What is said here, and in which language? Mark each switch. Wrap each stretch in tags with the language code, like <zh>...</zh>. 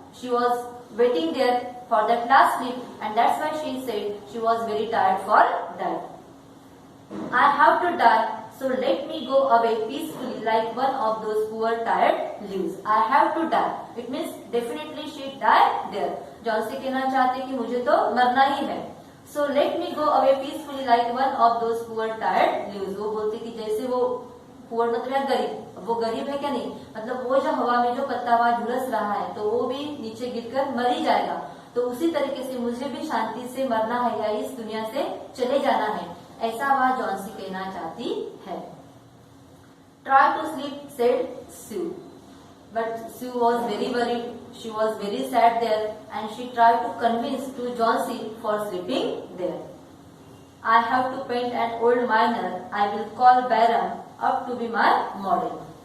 <en>She was waiting there for that last leaf, and that's why she said she was very tired for that. I have to die, so let me go away peacefully like one of those poor tired leaves. I have to die. It means definitely she died there.</en> <hi>Johnsy कहना चाहते कि मुझे तो मरना ही है.</hi> <en>So let me go away peacefully like one of those poor tired leaves.</en> <hi>वो बोलती कि जैसे वो poor मतलब गरीब. वो गरीब है क्या? नहीं, मतलब वो जो हवा में जो पत्ता वहां झुलस रहा है तो वो भी नीचे गिरकर मर ही जाएगा. तो उसी तरीके से मुझे भी शांति से मरना है या इस दुनिया से चले जाना है, ऐसा वह जॉन्सी कहना चाहती है.</hi> <en>Try to sleep, said Sue. But Sue was very worried. She was very sad there, and she tried to convince to Johnsy for sleeping there. I have to paint an old miner. I will call Baron up to be my model.</en>